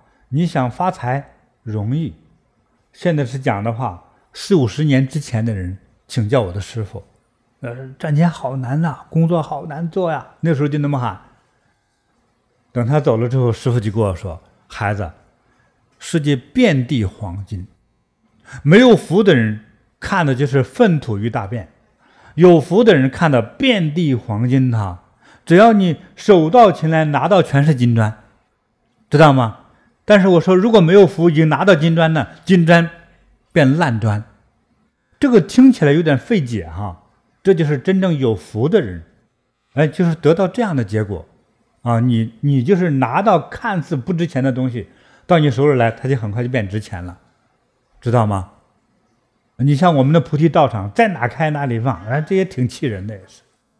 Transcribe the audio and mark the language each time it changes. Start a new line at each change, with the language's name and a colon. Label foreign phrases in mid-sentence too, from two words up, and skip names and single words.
Chinese: 你想發財容易，現在是講的話，40-50年之前的人請教我的師父，賺錢好難吶，工作好難做呀，那時候就那麼喊。等他走了之後，師父就跟我說，孩子，世界遍地黃金，沒有福的人看的就是糞土與大便，有福的人看的遍地黃金只要你手到擒來拿到全是金磚，知道嗎？但是我說如果沒有福已經拿到金磚呢，金磚變爛磚，這個聽起來有點費解這就是真正有福的人，就是得到這樣的結果你就是拿到看似不值錢的東西到你手裡來，它就很快就变值錢了，知道嗎？你像我們的菩提道場，在哪開哪裡放，這也挺氣人的也是。